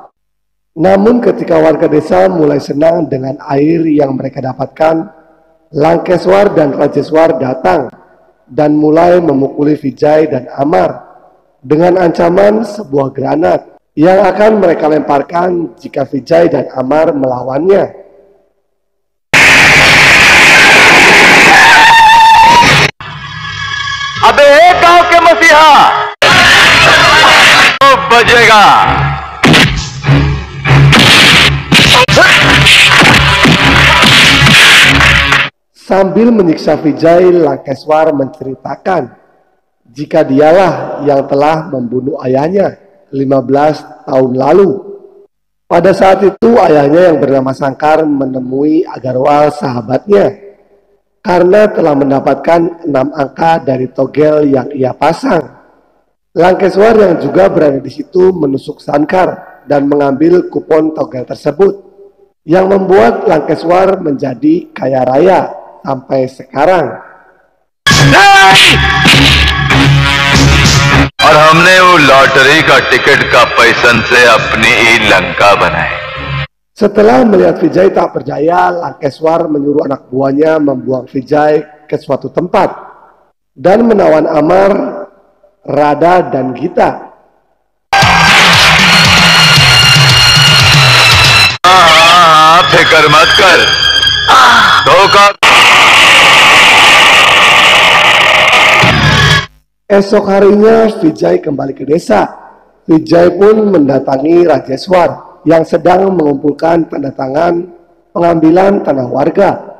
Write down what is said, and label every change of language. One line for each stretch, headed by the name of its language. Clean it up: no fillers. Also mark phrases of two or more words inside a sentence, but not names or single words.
Indonesian: Namun ketika warga desa mulai senang dengan air yang mereka dapatkan, Lankeswar dan Rajeswar datang dan mulai memukuli Vijay dan Amar dengan ancaman sebuah granat yang akan mereka lemparkan jika Vijay dan Amar melawannya.
Hindi: अबे गांव के मसीहा, तो बजेगा।
Indonesian: Sambil menyiksa Vijay, Lankeswar menceritakan jika dialah yang telah membunuh ayahnya 15 tahun lalu. Pada saat itu ayahnya yang bernama Sangkar menemui Agarwal sahabatnya karena telah mendapatkan 6 angka dari togel yang ia pasang. Lankeswar yang juga berada di situ menusuk Sangkar dan mengambil kupon togel tersebut yang membuat Lankeswar menjadi kaya raya sampai sekarang.
Hindi: और हमने वो लॉटरी का टिकट का पैसन से अपनी लंका बनाई।
Indonesian: Setelah melihat Vijay tak percaya, Lankeswar menyuruh anak buahnya membuang Vijay ke suatu tempat dan menawan Amar, Radha, dan Gita.
Hindi: फिक्र मत कर, धोखा।
Indonesian: Esok harinya Vijay kembali ke desa. Vijay pun mendatangi Rajeswar yang sedang mengumpulkan tanda tangan pengambilan tanah warga.